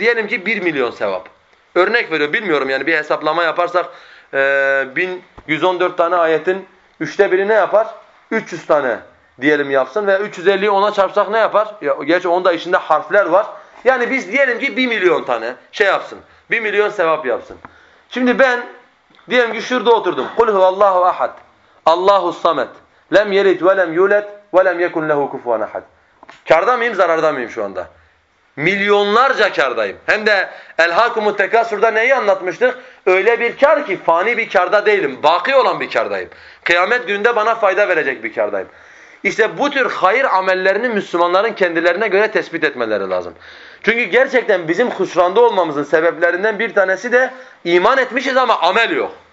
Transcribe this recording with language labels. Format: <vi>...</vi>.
<tr>Diyelim ki 1 milyon sevap. Örnek veriyor, bilmiyorum yani bir hesaplama yaparsak 1114 tane ayetin 1/3'ü ne yapar? 300 tane diyelim yapsın ve 350'yi 10'a çarpsak ne yapar? Ya, gerçi onda içinde harfler var. Yani biz diyelim ki 1 milyon tane şey yapsın, 1 milyon sevap yapsın. Şimdi ben diyelim ki şurada oturdum.</tr> <ar>قُلْ هُوَ اللّٰهُ اَحَدْ اللّٰهُ الصَّمَدْ لَمْ يَلِدْ وَلَمْ يُولَدْ وَلَمْ يَكُنْ لَهُ كُفُوًا اَحَدْ</ar> <tr>Kârda mıyım, zararda mıyım şu anda? Milyonlarca kârdayım. Hem de</tr> <ar>اَلْحَاكُمُ التَّكَاسُرْدَ</ar> <tr>neyi anlatmıştık? Öyle bir kâr ki fani bir kârda değilim. Baki olan bir kârdayım. Kıyamet gününde bana fayda verecek bir kârdayım. İşte bu tür hayır amellerini Müslümanların kendilerine göre tespit etmeleri lazım. Çünkü gerçekten bizim hüsranda olmamızın sebeplerinden bir tanesi de iman etmişiz ama amel yok.</tr>